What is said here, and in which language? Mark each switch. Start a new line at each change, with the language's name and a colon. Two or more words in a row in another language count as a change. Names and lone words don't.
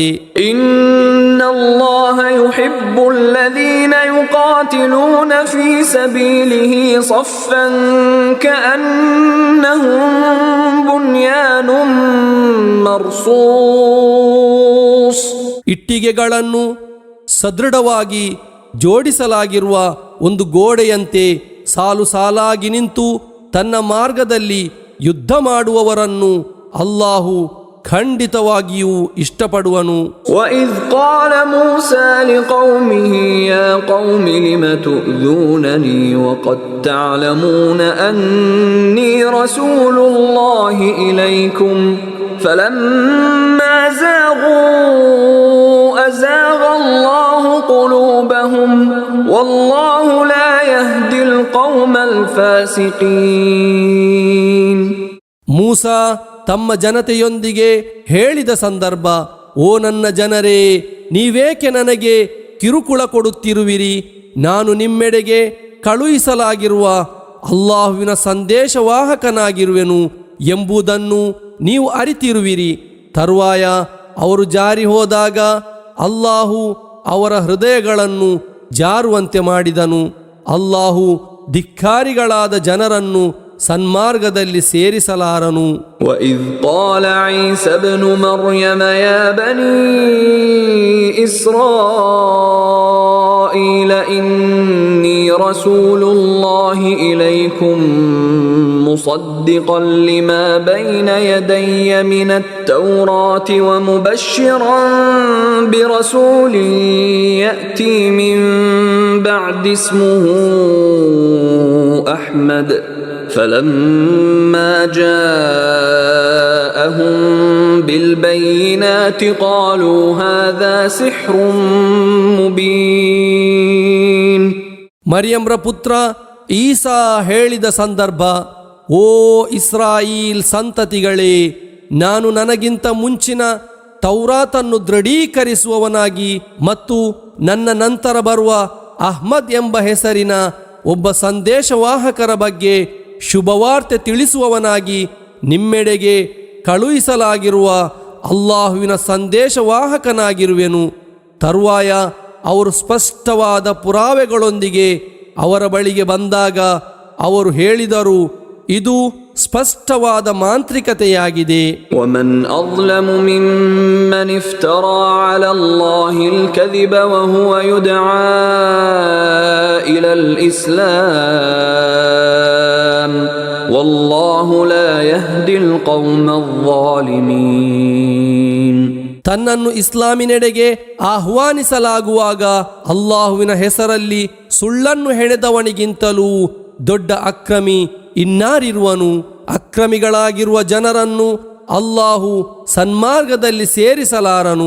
Arabic: إن الله يحب الذين يقاتلون في سبيله صفا كأنهم بنيان مرصوص.
Kannada: ಇಟ್ಟಿಗೆಗಳನ್ನು ಸದೃಢವಾಗಿ ಜೋಡಿಸಲಾಗಿರುವ ಒಂದು ಗೋಡೆಯಂತೆ ಸಾಲು ಸಾಲಾಗಿ ನಿಂತು ತನ್ನ ಮಾರ್ಗದಲ್ಲಿ ಯುದ್ಧ ಮಾಡುವವರನ್ನು ಅಲ್ಲಾಹು ಖಂಡಿತವಾಗಿಯೂ ಇಷ್ಟಪಡುವನು.
Arabic: وَإِذْ قَالَ مُوسَى لِقَوْمِهِ يَا قَوْمِ لِمَ تُؤْذُونَنِي وَقَدْ تَعْلَمُونَ أَنِّي رَسُولُ اللَّهِ إِلَيْكُمْ فَلَمَّا زَاغُوا أَزَاغَ اللَّهُ قُلُوبَهُمْ وَاللَّهُ لَا يَهْدِي الْقَوْمَ الْفَاسِقِينَ.
Kannada: ಮೂಸಾ ತಮ್ಮ ಜನತೆಯೊಂದಿಗೆ ಹೇಳಿದ ಸಂದರ್ಭ, ಓ ನನ್ನ ಜನರೇ, ನೀವೇಕೆ ನನಗೆ ಕಿರುಕುಳ ಕೊಡುತ್ತಿರುವಿರಿ? ನಾನು ನಿಮ್ಮೆಡೆಗೆ ಕಳುಹಿಸಲಾಗಿರುವ ಅಲ್ಲಾಹುವಿನ ಸಂದೇಶವಾಹಕನಾಗಿರುವೆನು ಎಂಬುದನ್ನು ನೀವು ಅರಿತಿರುವಿರಿ. ತರುವಾಯ ಅವರು ಜಾರಿ ಹೋದಾಗ ಅಲ್ಲಾಹು ಅವರ ಹೃದಯಗಳನ್ನು ಜಾರುವಂತೆ ಮಾಡಿದನು. ಅಲ್ಲಾಹು ಧಿಕ್ಕಾರಿಗಳಾದ ಜನರನ್ನು ಸನ್ಮಾರ್ಗದಲ್ಲಿ ಸೇರಿಸಲಾರನು.
Arabic: وَإِذْ قَالَ عِيسَى ابْنُ مَرْيَمَ يَا بَنِي إِسْرَائِيلَ إِنِّي رَسُولُ اللَّهِ إِلَيْكُمْ مُصَدِّقًا لِمَا بَيْنَ يَدَيَّ مِنَ التَّوْرَاةِ وَمُبَشِّرًا بِرَسُولٍ يَأْتِي مِنْ بَعْدِ اسْمُهُ أَحْمَدُ فَلَمَّا جَاءَهُم بِالْبَيِّنَاتِ قَالُوا هَذَا سِحْرٌ مُبِينٌ.
Kannada: ಮರಿಯಂರ ಪುತ್ರ ಈಸಾ ಹೇಳಿದ ಸಂದರ್ಭ, ಓ ಇಸ್ರಾಯೀಲ್ ಸಂತತಿಗಳೇ, ನಾನು ನನಗಿಂತ ಮುಂಚಿನ ತೌರಾತನ್ನು ದೃಢೀಕರಿಸುವವನಾಗಿ ಮತ್ತು ನನ್ನ ನಂತರ ಬರುವ ಅಹ್ಮದ್ ಎಂಬ ಹೆಸರಿನ ಒಬ್ಬ ಸಂದೇಶವಾಹಕರ ಬಗ್ಗೆ ಶುಭವಾರ್ತೆ ತಿಳಿಸುವವನಾಗಿ ನಿಮ್ಮೆಡೆಗೆ ಕಳುಹಿಸಲಾಗಿರುವ ಅಲ್ಲಾಹುವಿನ ಸಂದೇಶವಾಹಕನಾಗಿರುವೆನು. ತರುವಾಯ ಅವರು ಸ್ಪಷ್ಟವಾದ ಪುರಾವೆಗಳೊಂದಿಗೆ ಅವರ ಬಳಿಗೆ ಬಂದಾಗ ಅವರು ಹೇಳಿದರು, ಇದು ಸ್ಪಷ್ಟವಾದ ಮಾಂತ್ರಿಕತೆಯಾಗಿದೆ.
Arabic: وَمَنْ أَظْلَمُ مِمَّنِ افْتَرَى عَلَى اللَّهِ الْكَذِبَ وَهُوَ يُدْعَى إِلَى الْإِسْلَامِ وَاللَّهُ لَا يَهْدِي الْقَوْمَ الظَّالِمِينَ.
Kannada: ತನ್ನನ್ನು ಇಸ್ಲಾಮಿನೆಡೆಗೆ ಆಹ್ವಾನಿಸಲಾಗುವಾಗ ಅಲ್ಲಾಹುವಿನ ಹೆಸರಲ್ಲಿ ಸುಳ್ಳನ್ನು ಹೆಣೆದವನಿಗಿಂತಲೂ ದೊಡ್ಡ ಅಕ್ರಮಿ ಇನ್ನಾರಿರುವನು? ಅಕ್ರಮಿಗಳಾಗಿರುವ ಜನರನ್ನು ಅಲ್ಲಾಹು ಸನ್ಮಾರ್ಗದಲ್ಲಿ ಸೇರಿಸಲಾರನು.